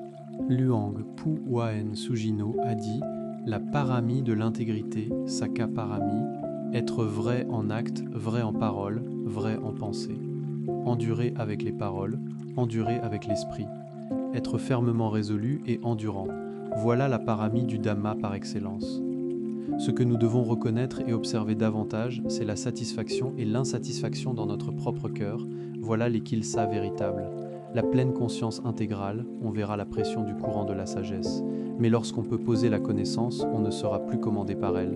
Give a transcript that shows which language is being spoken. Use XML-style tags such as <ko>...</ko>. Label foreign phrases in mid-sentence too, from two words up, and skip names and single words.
<fr>Luang Pu Waen Sujino a dit « La parami de l'intégrité,</fr> <pi>Saka parami,</pi> <fr>être vrai en acte, vrai en parole, vrai en pensée. Endurer avec les paroles, endurer avec l'esprit. Être fermement résolu et endurant. Voilà la parami du Dhamma par excellence. Ce que nous devons reconnaître et observer davantage, c'est la satisfaction et l'insatisfaction dans notre propre cœur. Voilà les kilsa véritables. La pleine conscience intégrale, on verra la pression du courant de la sagesse. Mais lorsqu'on peut poser la connaissance, on ne sera plus commandé par elle.</fr>